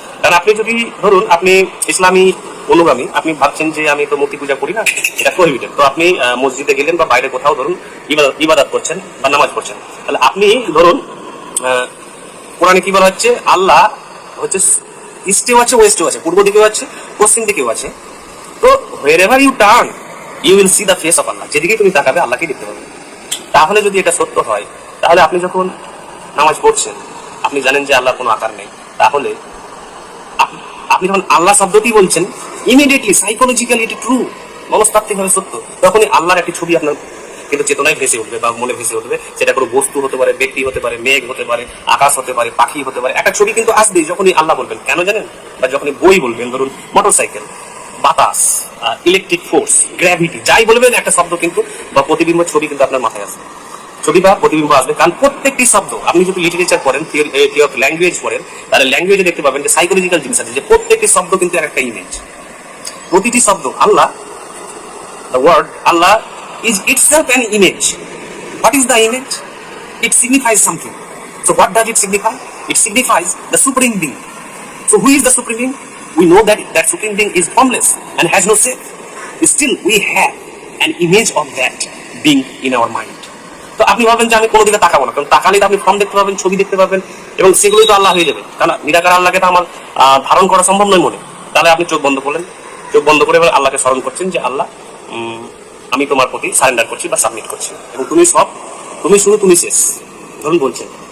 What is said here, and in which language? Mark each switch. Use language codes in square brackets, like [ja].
[bn] কারণ আপনি যদি ধরুন আপনি ইসলামী অনুগামী, আপনি ভাবছেন যে আমি তো মূর্তি পূজা করি না, এটা প্রহিবিটেড, তো আপনি মসজিদে গেলেন বা বাইরে কোথাও ধরুন ইবাদত করছেন বা নামাজ পড়ছেন, তাহলে আপনি ধরুন কোরআনে কি বলা হচ্ছে, আল্লাহ হচ্ছে ইস্টেও আছে, ওয়েস্টেও আছে, পূর্ব দিকেও আছে, পশ্চিম দিকেও আছে। তো [en] wherever you turn you will see the face of Allah, [bn] যেদিকে তুমি তাকাবে আল্লাহকে দেখতে পাবে। তাহলে যদি এটা সত্য হয়, তাহলে আপনি যখন নামাজ পড়ছেন, আপনি জানেন যে আল্লাহর কোনো আকার নেই, তাহলে আপনি যখন আল্লাহ শব্দটি বলছেন, [en] immediately psychologically [bn] এটি ট্রু, মনস্তাত্ত্বিকভাবে সত্য, তখনই আল্লাহর একটি ছবি আপনার কিন্তু চেতনায় ভেসে উঠবে বা মনে ভেসে উঠবে। সেটা কোনো বস্তু হতে পারে, ব্যক্তি হতে পারে, মেঘ হতে পারে, আকাশ হতে পারে, পাখি হতে পারে, একটা ছবি কিন্তু আসবেই যখনই আল্লাহ বলবেন। কেন জানেন? বা যখনই বই বলবেন, ধরুন মোটরসাইকেল, বাতাস, ইলেকট্রিক ফোর্স, গ্র্যাভিটি, যাই বলবেন একটা শব্দ কিন্তু বা প্রতিবিম্ব ছবি কিন্তু আপনার মাথায় আসবে, ছবি বা প্রতিবিম্ব আসবে। কারণ প্রত্যেকটি শব্দ, আপনি যদি লিটারেচার পড়েন, থিওরি অফ ল্যাঙ্গুয়েজ পড়েন, তাহলে ল্যাঙ্গুয়েজে দেখতে পাবেন যে সাইকোলজিক্যাল জিনিস আছে, যে প্রত্যেকটি শব্দ কিন্তু একটা ইমেজ। প্রতিটি শব্দ আল্লাহ [en] the word Allah is itself an image. What is the image? It signifies something. So what does it signify? It signifies the supreme being. So who is the supreme being? We know that that supreme being is formless and has no shape. Still we have an image of that being in our mind. [bn] তো আপনি ভাবেন যে আমি কোনো দিকে তাকাবো না, কারণ তাকালে তো আপনি ফর্ম দেখতে পাবেন, ছবি দেখতে পাবেন, এবং সেগুলোই তো আল্লাহ হয়ে যাবে। কারণ নিরাকার আল্লাহকে তো আমার ধারণ করা সম্ভব নয় মনে। তাহলে আপনি চোখ বন্ধ করলেন, চোখ বন্ধ করে এবার আল্লাহকে স্মরণ করছেন যে আল্লাহ আমি তোমার প্রতি সারেন্ডার করছি বা সাবমিট করছি, এবং তুমি সব, তুমি শুরু, তুমি শেষ, ধরুন বলছেন।